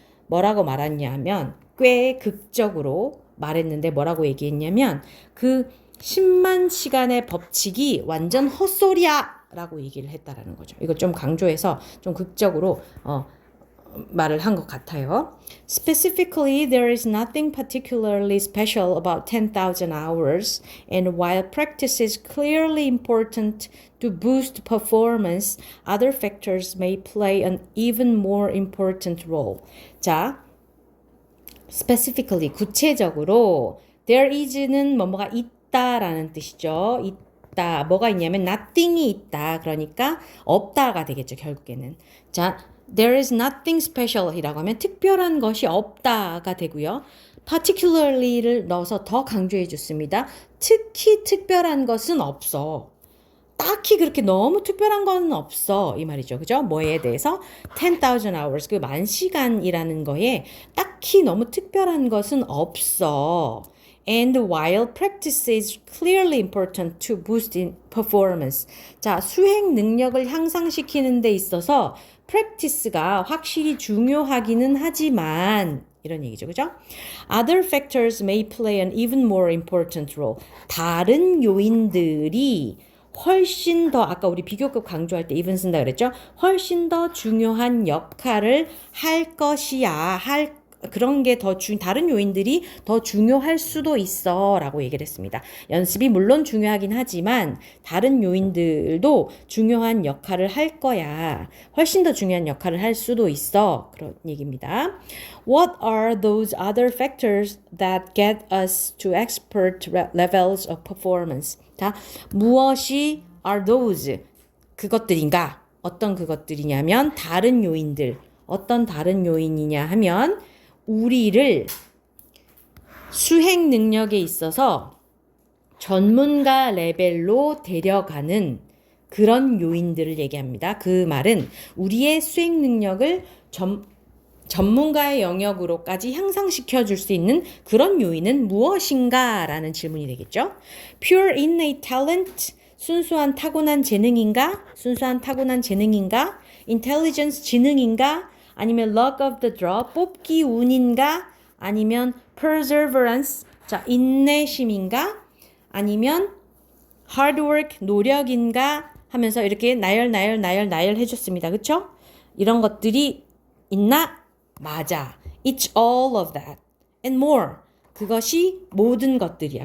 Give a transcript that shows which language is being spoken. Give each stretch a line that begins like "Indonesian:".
Korean: 뭐라고 말했냐면 꽤 극적으로 말했는데 뭐라고 얘기했냐면 그 10만 시간의 법칙이 완전 헛소리야 라고 얘기를 했다라는 거죠. 이거 좀 강조해서 좀 극적으로 말을 한 것 같아요.
English: Specifically, there is nothing particularly special about 10,000 hours, and while practice is clearly important to boost performance, other factors may play an even more important role.
Korean: 자, specifically, 구체적으로
English: there is
Korean: 는 뭐뭐가 있다라는 뜻이죠. 있다. 뭐가 있냐면 nothing이 있다. 그러니까 없다가 되겠죠, 결국에는. 자,
English: there is nothing special
Korean: 이라고 하면 특별한 것이 없다가 되고요. particularly를 넣어서 더 강조해 줬습니다. 특히 특별한 것은 없어. 딱히 그렇게 너무 특별한 건 없어. 이 말이죠. 그죠? 뭐에 대해서?
English: 10,000 hours.
Korean: 그 10,000시간이라는 거에 딱히 너무 특별한 것은 없어.
English: And while practice is clearly important to boost in performance.
Korean: 자, 수행 능력을 향상시키는 데 있어서 practice가 확실히 중요하기는 하지만 이런 얘기죠. 그죠?
English: Other factors may play an even more important role.
Korean: 다른 요인들이 훨씬 더 아까 우리 비교급 강조할 때 even 쓴다 그랬죠? 훨씬 더 중요한 역할을 할 것이야. 그런 게 다른 요인들이 더 중요할 수도 있어 라고 얘기를 했습니다. 연습이 물론 중요하긴 하지만 다른 요인들도 중요한 역할을 할 거야. 훨씬 더 중요한 역할을 할 수도 있어. 그런 얘기입니다.
English: What are those other factors that get us to expert levels of performance?
Korean: 자, 무엇이
English: are those
Korean: 그것들인가? 어떤 그것들이냐면 다른 요인들. 어떤 다른 요인이냐 하면 우리를 수행 능력에 있어서 전문가 레벨로 데려가는 그런 요인들을 얘기합니다. 그 말은 우리의 수행 능력을 전문가의 영역으로까지 향상시켜 줄 수 있는 그런 요인은 무엇인가? 라는 질문이 되겠죠.
English: Pure innate talent,
Korean: 순수한 타고난 재능인가? 순수한 타고난 재능인가? Intelligence, 지능인가? 아니면
English: luck of the draw,
Korean: 뽑기 운인가? 아니면 perseverance, 자, 인내심인가? 아니면
English: hard work,
Korean: 노력인가? 하면서 이렇게 나열 해줬습니다. 그쵸? 이런 것들이 있나? 맞아.
English: It's all of that and more.
Korean: 그것이 모든 것들이야.